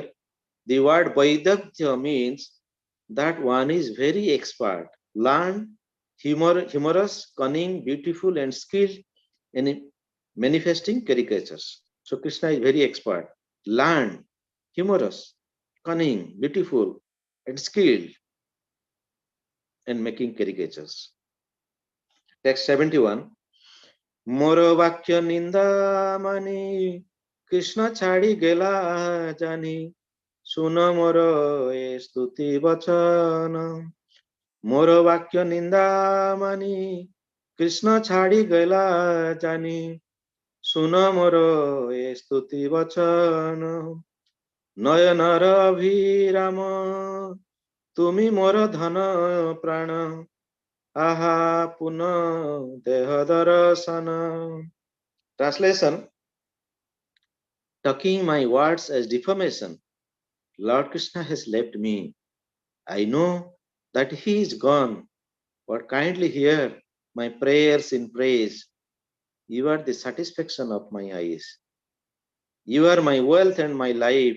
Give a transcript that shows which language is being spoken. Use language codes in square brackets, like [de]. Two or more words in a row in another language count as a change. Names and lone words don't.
[en] The word Vaidagya means that one is very expert, learned, humorous, cunning, beautiful, and skilled in manifesting caricatures. So Krishna is very expert, learned, humorous, cunning, beautiful, and skilled in making caricatures. Text 71. [bn] মোর বাক্য নিন্দা মানি কৃষ্ণ ছাড়ি গেলা জানি শুন মোর এ স্তুতি বচন মোর বাক্য নিন্দা মানি কৃষ্ণ ছাড়ি গেলা জানি শুন মোর এ স্তুতি বচন নয়নের অভিরাম তুমি মোর ধন প্রাণ আহা পুন দেহ দরশন. [en] Translation: Taking my words as defamation, Lord Krishna has left me. I know that he is gone, but kindly hear my prayers in praise. You are the satisfaction of my eyes. You are my wealth and my life.